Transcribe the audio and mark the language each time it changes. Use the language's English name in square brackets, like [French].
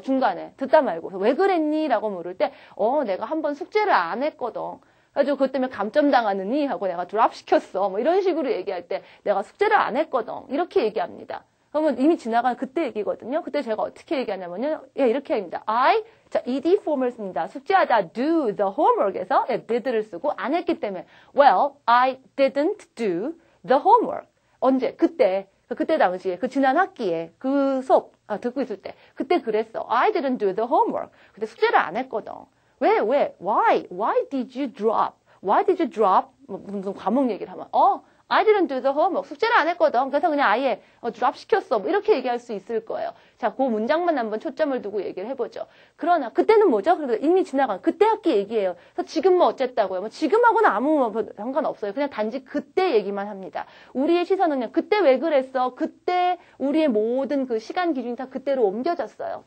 [Korean] 중간에 듣다 말고 왜 그랬니? 라고 물을 때 내가 한번 숙제를 안 했거든. 그래가지고 그것 때문에 감점 당하느니 하고 내가 드랍 시켰어. 뭐 이런 식으로 얘기할 때 내가 숙제를 안 했거든. 이렇게 얘기합니다. 그러면 이미 지나간 그때 얘기거든요. 그때 제가 어떻게 얘기하냐면요. 예, 이렇게 합니다. 자, ED form을 씁니다. 숙제하다 do the homework에서 did를 쓰고 안 했기 때문에 [English] well, I didn't do the homework. [Korean] 언제? 그때 당시에 그 지난 학기에 그 수업 듣고 있을 때 그때 그랬어. [English] I didn't do the homework. [Korean] 그때 숙제를 안 했거든. 왜? [English] Why did you drop? Why did you drop? [Korean] 무슨 과목 얘기를 하면 [English] I didn't do the homework. [Korean] 숙제를 안 했거든. 그래서 그냥 아예 drop 시켰어. 뭐 이렇게 얘기할 수 있을 거예요. 자, 그 문장만 한번 초점을 두고 얘기를 해보죠. 그러나 그때는 뭐죠? 그래도 이미 지나간 그때 학기 얘기예요. 그래서 지금 뭐 어쨌다고요? 뭐 지금하고는 아무 상관없어요. 그냥 단지 그때 얘기만 합니다. 우리의 시선은 그냥 그때 왜 그랬어? 그때 우리의 모든 그 시간 기준이 다 그때로 옮겨졌어요.